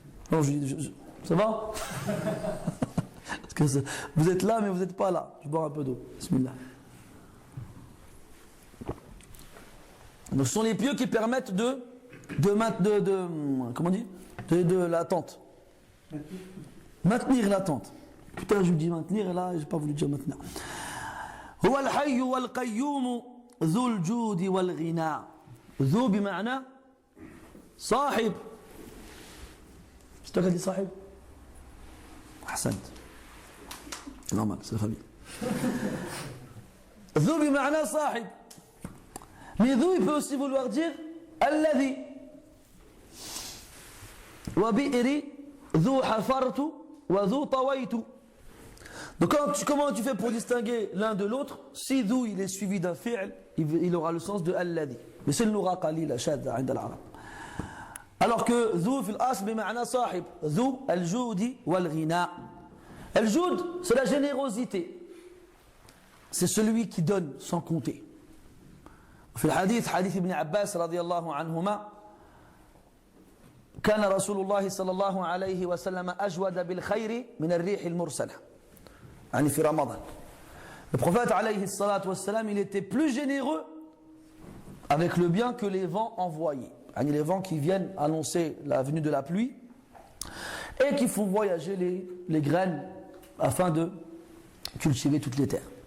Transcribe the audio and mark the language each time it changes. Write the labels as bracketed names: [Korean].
[French] Non, ça va? Parce que vous êtes là mais vous n'êtes pas là. Je bois un peu d'eau. Bismillah. Donc ce sont les pieux qui permettent de comment on dit, de l'attente. Maintenir l'attente. Putain, je me dis maintenir et là, j'ai pas voulu dire maintenir. [Arabic] هو الحي والقيوم ذو الجود والغنى. ذو بمعنى صاحب. [French] C'est toi qui as dit صاحب? [Arabic] أحسنت. [French] C'est normal, c'est la famille. [Arabic] ذو بمعنى صاحب. [French] Mais ذو, il peut aussi vouloir dire الذي. [Arabic] وبئر ذو حفرت وذو طويت. [French] Donc comment tu fais pour distinguer l'un de l'autre? Si ذو il est suivi d'un fi'l, il aura le sens de الذي. Mais c'est le [Arabic] lugha qalila shadda عند العرب. [French] Alors que [Arabic] ذو في الأصل بمعنى صاحب. ذو الجود والغنى. [French] الجود, c'est la générosité. C'est celui qui donne sans compter. [Arabic] في الحديث حديث ابن عباس رضي الله عنهما كان رسول الله صلى الله عليه وسلم أجود بالخير من الريح المرسلة يعني في رمضان. [French] Le prophète [Arabic] عليه الصلاة والسلام, [French] il était plus généreux avec le bien que les vents envoyés, les vents qui viennent annoncer la venue de la pluie et qui font voyager les graines afin de cultiver toutes les terres.